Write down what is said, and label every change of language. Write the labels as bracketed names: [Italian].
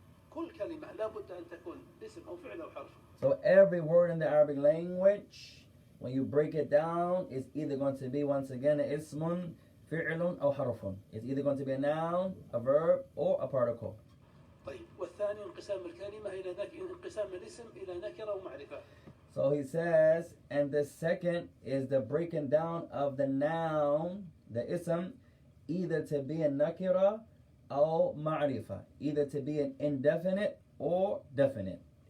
[Arabic] كل كلمة لابد أن تكون اسم أو فعل أو حرف. [English] So every word in the Arabic language, when you break it down, is either going to be, once again, ismun, fi'lun, aw harfun. It's either going to be a noun, a verb, or a particle. [Arabic] طيب, والثاني انقسام الكلمة إلى انقسام الاسم إلى نكرة ومعرفة. [English] So he says, and the second is the breaking down of the noun, the ism, either to be a nakira or ma'rifa, either to be an indefinite or definite.